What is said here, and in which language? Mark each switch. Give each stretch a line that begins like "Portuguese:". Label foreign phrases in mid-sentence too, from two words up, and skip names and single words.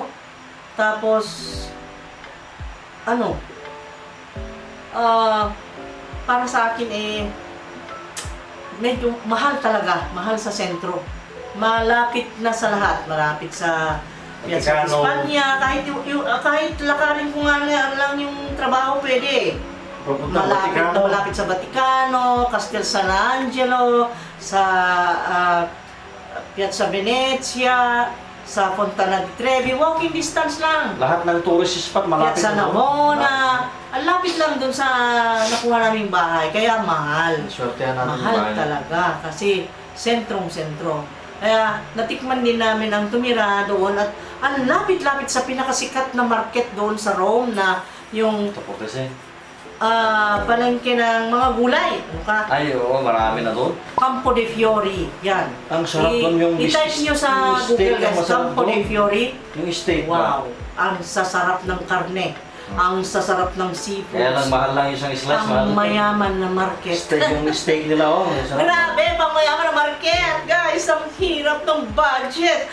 Filipino: Tapos, para sa akin medyo mahal talaga, mahal sa sentro. Malapit na sa lahat, malapit sa Piazza di Vaticano. Spagna, kahit lakarin ko nga lang yung trabaho pwede. Pupunta Vaticano. Malapit sa Vaticano, Castel San Angelo, sa Piazza Venezia, sa Fontana di Trevi,
English: walking distance lang.
Filipino: Lahat ng
English: tourist spot
Filipino: malapit Piazza na doon. Navona, ang lapit lang dun sa nakuha naming bahay, kaya mahal. Swertehan natin yung Mahal bahay. talaga kasi sentrong-sentro. Kaya natikman din namin ang tumira doon at ang lapit-lapit sa pinakasikat na market doon sa Rome na yung Ito po kasi. palengke ng mga gulay. Ano ka? Ay, oo, marami na doon. Campo de Fiori. Yan. Ang sarap doon yung I-type nyo sa yung steak Google ang guys, masarap Campo de doon. Fiori. Yung steak ba? Wow. Ang sasarap ng karne. Ang sasarap ng seafood. Kaya lang mahal lang isang slice. Ang mahal. mayaman na market. Steak, yung steak nila, oh. Sarap. Grabe, pamayaman na market! Guys, ang hirap ng budget!